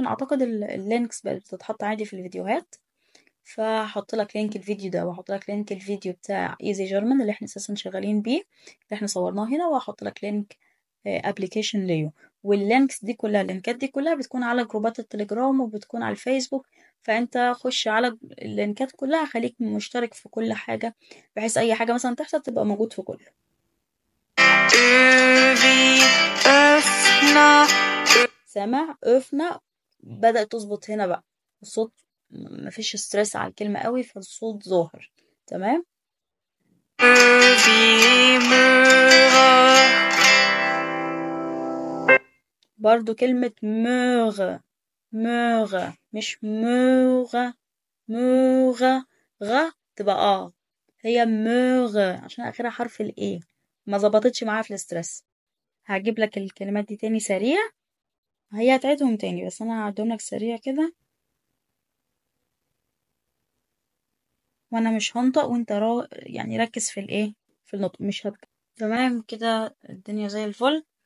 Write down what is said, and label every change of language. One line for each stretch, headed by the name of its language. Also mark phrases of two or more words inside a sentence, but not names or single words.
Arabic: اعتقد اللينكس بقت بتتحط عادي في الفيديوهات. فهحط لك لينك الفيديو ده، وهحط لك لينك الفيديو بتاع ايزي جيرمان اللي احنا اساسا شغالين بيه، اللي احنا صورناه هنا. وهحط لك لينك ابلكيشن ليو. واللينكس دي كلها، اللينكات دي كلها بتكون على جروبات التليجرام وبتكون على الفيسبوك. فانت خش على اللينكات كلها، خليك مشترك في كل حاجة، بحيث اي حاجة مثلا تحصل تبقى موجود في كله.
German: Ö wie Öffner,
Arabic: سامع؟ افنا بدأت تظبط هنا بقى الصوت. مفيش ستريس على الكلمة قوي، فالصوت ظاهر. تمام.
German: Ö wie Möhre.
Arabic: برضو كلمة مغ، مغ مش مغ، مغ، غ تبقى هي مغ عشان اخرها حرف الايه، ما ظبطتش معايا في الاسترس. هجيب لك الكلمات دي تاني سريع، هي هتعيدهم تاني بس انا هعدهم لك سريع كده، وانا مش هنطق وانت يعني ركز في الايه، في النطق مش تمام كده الدنيا زي الفل.